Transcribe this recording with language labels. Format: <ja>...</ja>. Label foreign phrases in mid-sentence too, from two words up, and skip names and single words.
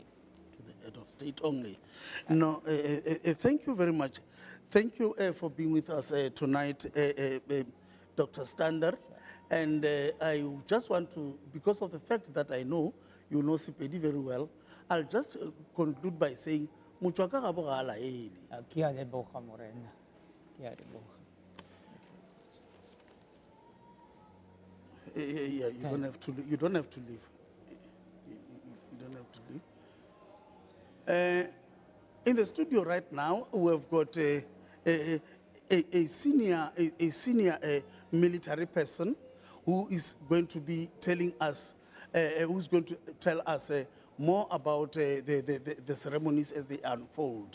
<en>To the head of state only. No, thank you very much. Thank you for being with us tonight, Dr. Stander. And I just want to, because of the fact that I know you know Sepedi very well, I'll just conclude by saying,</en> <nso>Muchwaka ga bogala ele. Ke a leboga morena. Ke a leboga.</nso> <en>Yeah, you don't have to. You don't have to leave. You don't have to leave. In the studio right now, we've got a senior military person who is going to be telling us, who's going to tell us more about the ceremonies as they unfold.</en>